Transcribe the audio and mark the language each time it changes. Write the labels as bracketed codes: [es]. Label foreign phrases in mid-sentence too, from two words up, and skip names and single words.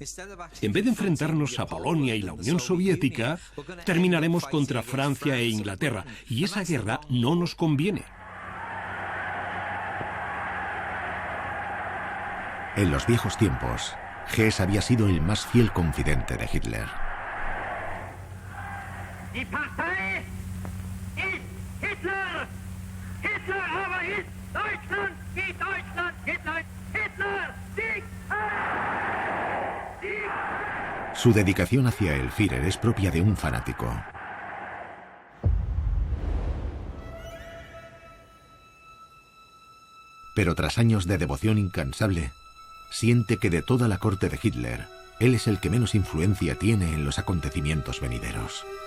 [es] En vez de enfrentarnos a Polonia y la Unión Soviética, terminaremos contra Francia e Inglaterra, y esa guerra no nos conviene. En los viejos tiempos, Hess había sido el más fiel confidente de Hitler. [de] Die Partei ist Hitler! Hitler aber ist Deutschland! Die Deutschland! Hitler! Hitler! Sieg! Sieg! [es] Su dedicación hacia el Führer es propia de un fanático. Pero tras años de devoción incansable, siente que de toda la corte de Hitler, él es el que menos influencia tiene en los acontecimientos venideros.